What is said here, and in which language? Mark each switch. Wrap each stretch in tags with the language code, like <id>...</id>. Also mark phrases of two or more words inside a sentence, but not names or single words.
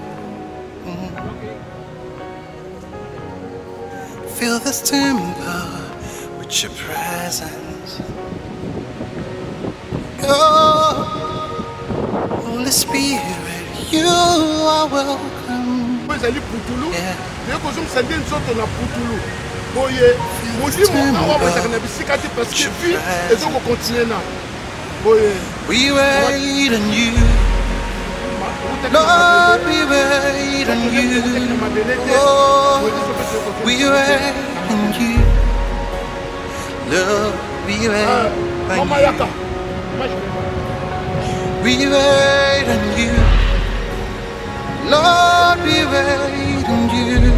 <en>Fill this temple with your presence. Oh, Holy Spirit, you are welcome. Yeah.</en> <ln>Boye, modimo awa wetaka na bisika te</ln> <fr>parce que vie</fr> <ln>ezoko continuer na. Boye.</ln> <en>We wait on you, Lord, we wait on you. Oh, we wait on you, Lord, we wait on you. We wait on you, Lord, we wait on you.</en>